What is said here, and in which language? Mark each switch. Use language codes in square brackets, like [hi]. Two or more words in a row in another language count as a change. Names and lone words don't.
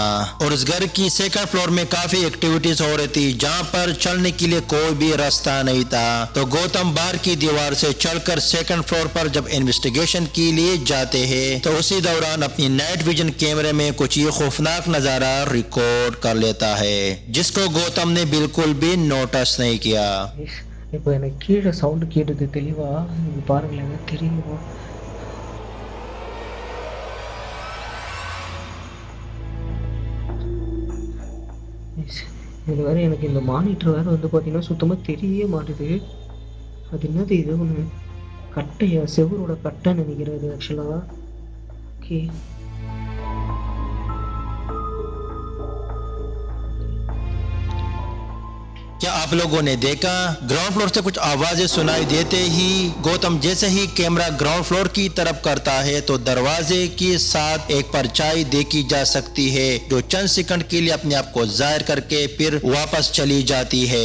[hi] और इस घर की [en] second floor [hi] में काफी एक्टिविटीज हो रही थी, जहां पर चलने के लिए कोई भी रास्ता नहीं था। तो गौतम बाहर की दीवार से चलकर [en] second floor [hi] पर जब इन्वेस्टिगेशन के लिए जाते हैं तो उसी दौरान अपनी [en] night vision [hi] कैमरे में कुछ ये खौफनाक नजारा रिकॉर्ड कर लेता है, जिसको गौतम ने बिल्कुल भी नोटिस नहीं किया। [ta] இப்போ எனக்கு கீழே சவுண்டு கேட்டுது தெளிவாக, இது பாருங்களேன், தெரியுமா? இது வேறு எனக்கு இந்த மானிட்டர் வேறு வந்து பார்த்தீங்கன்னா சுத்தமாக தெரியவே மாட்டுது. அது என்னது இது? ஒன்று கட்டையா, செவரோட கட்டைன்னு நினைக்கிறது ஆக்சுவலாக. ஓகே, [hi] क्या आप लोगों ने देखा, [en] ground floor [hi] से कुछ आवाजें सुनाई देते ही गौतम जैसे ही कैमरा [en] ground floor [hi] की तरफ करता है तो दरवाजे के साथ एक परछाई देखी जा सकती है, जो चंद सेकंड के लिए अपने आप को जाहिर करके फिर वापस चली जाती है।